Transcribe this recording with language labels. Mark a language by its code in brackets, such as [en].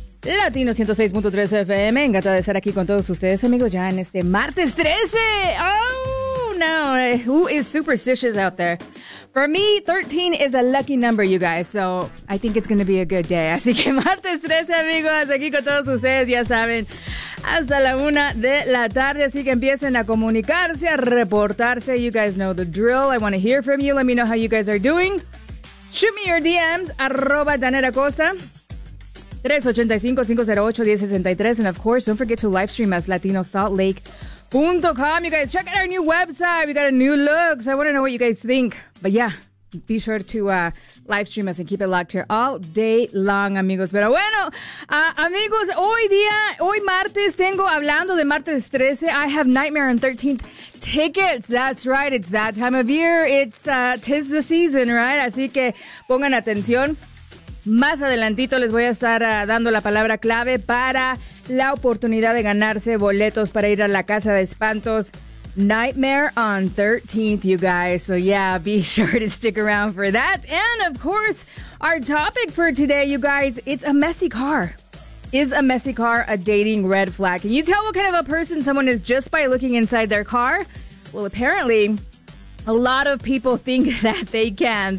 [es] Latino 106.3 FM, encantada de estar aquí con todos ustedes, amigos, ya en este martes 13. [en] Oh, no, who is superstitious out there? For me, 13 is a lucky number, you guys, so I think it's going to be a good day. [es] Así que martes 13, amigos, aquí con todos ustedes, ya saben, hasta la una de la tarde. Así que empiecen a comunicarse, a reportarse. [en] You guys know the drill. I want to hear from you. Let me know how you guys are doing. Shoot me your DMs, @ Danet Acosta. 385-508-1063. And of course, don't forget to live stream us, latinosaltlake.com. You guys, check out our new website. We got a new look, so I want to know what you guys think. But yeah, be sure to live stream us and keep it locked here all day long, amigos. [es] Pero bueno, amigos, hoy martes, tengo hablando de martes 13. [en] I have Nightmare on 13th tickets. That's right, it's that time of year. It's tis the season, right? [es] Así que pongan atención. Más adelantito les voy a estar dando la palabra clave para la oportunidad de ganarse boletos para ir a la Casa de Espantos. [en] Nightmare on 13th, you guys. So yeah, be sure to stick around for that. And of course, our topic for today, you guys, it's a messy car. Is a messy car a dating red flag? Can you tell what kind of a person someone is just by looking inside their car? Well, apparently, a lot of people think that they can.